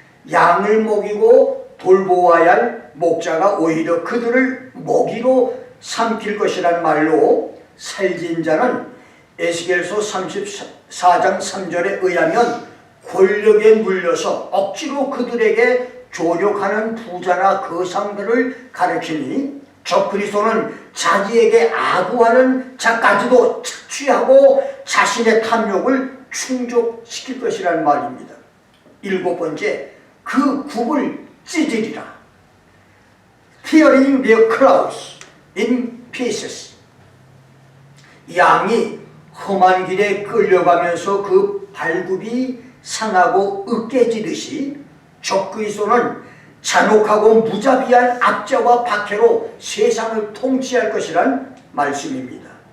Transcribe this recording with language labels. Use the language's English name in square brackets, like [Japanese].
[Korean] 양을 먹이고 돌보아야 할 목자가 오히려 그들을 먹이로 삼킬 것이라는 말로, 살진 자는 에스겔서 34장 3절에 의하면 권력에 물려서 억지로 그들에게 조력하는 부자나 거상들을 가르치니, 적그리스도는 자기에게 아부하는 자까지도 착취하고 자신의 탐욕을 충족시킬 것이라는 말입니다. 일곱 번째, 그 굽을 찢으리라. [English] Tearing their clothes in pieces. [Korean] 양이 험한 길에 끌려가면서 그 발굽이 상하고 으깨지듯이 적그리스도는 잔혹하고 무자비한 압제와 박해로 세상을 통치할 것이란 말씀입니다.